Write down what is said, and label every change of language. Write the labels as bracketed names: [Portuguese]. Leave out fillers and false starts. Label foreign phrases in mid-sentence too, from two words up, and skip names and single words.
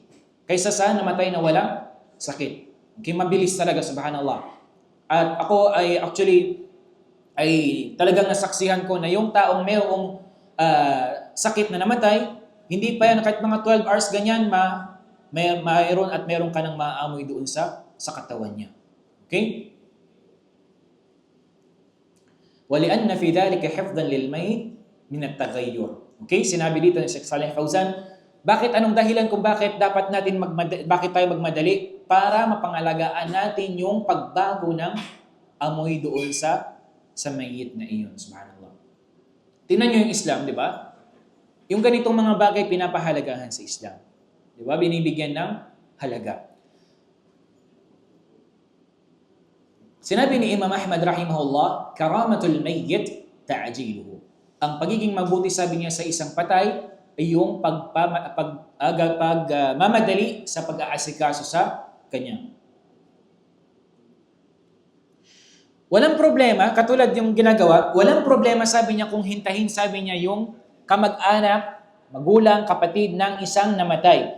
[Filipino] Kaysa sa namatay na walang sakit. Okay, mabilis talaga, subhanallah. At ako ay talagang nasaksihan ko na yung taong mayroong sakit na namatay, hindi pa yan kahit mga 12 hours ganyan, mayroon ka nang maamoy doon sa katawan niya. Okay? [Arabic] وَلِأَنَّ فِي ذَلِكَ حِفْظًا لِلْمَيْتِ مِنَ التَّغَيُّرِ. [Filipino] Okay, sinabi dito ni Sheikh Saleh Fawzan, bakit anong dahilan kung bakit bakit tayo magmadali? Para mapangalagaan natin yung pagbago ng amoy doon sa mayit na iyon. Subhanallah. Tingnan niyo yung Islam, di ba? Yung ganitong mga bagay pinapahalagahan sa Islam. Di ba? Binibigyan ng halaga. Sinabi ni Imam Ahmad rahimahullah, [Arabic] كرامة الميت تعجيله. [Filipino] Ang pagiging mabuti, sabi niya, sa isang patay ay yung mamadali sa pag-aasikaso sa kanya. Walang problema, katulad yung ginagawa, walang problema, sabi niya, kung hintahin, sabi niya, yung kamag-anak, magulang, kapatid ng isang namatay.